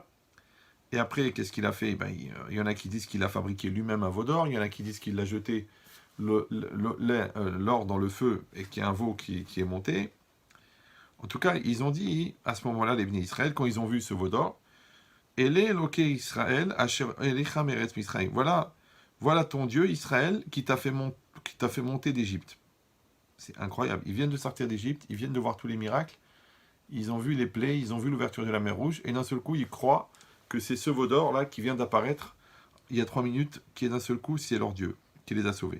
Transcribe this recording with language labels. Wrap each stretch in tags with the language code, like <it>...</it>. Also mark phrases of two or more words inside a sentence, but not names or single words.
<fr>Et après qu'est-ce qu'il a fait? Il y en a qui disent qu'il a fabriqué lui-même un veau d'or, il y en a qui disent qu'il a jeté l'or dans le feu et qu'il y a un veau qui est monté. En tout cas, ils ont dit, à ce moment-là, les bénis Israël, quand ils ont vu ce veau d'or,</fr> <he>אלה אלהיך ישראל אשר העלוך מארץ מצרים.</he> <fr>Voilà ton Dieu, Israël, qui t'a fait monter d'Égypte. C'est incroyable. Ils viennent de sortir d'Égypte, ils viennent de voir tous les miracles, ils ont vu les plaies, ils ont vu l'ouverture de la mer Rouge, et d'un seul coup, ils croient que c'est ce veau d'or-là qui vient d'apparaître il y a 3 minutes, qui est d'un seul coup, c'est leur Dieu, qui les a sauvés.</fr>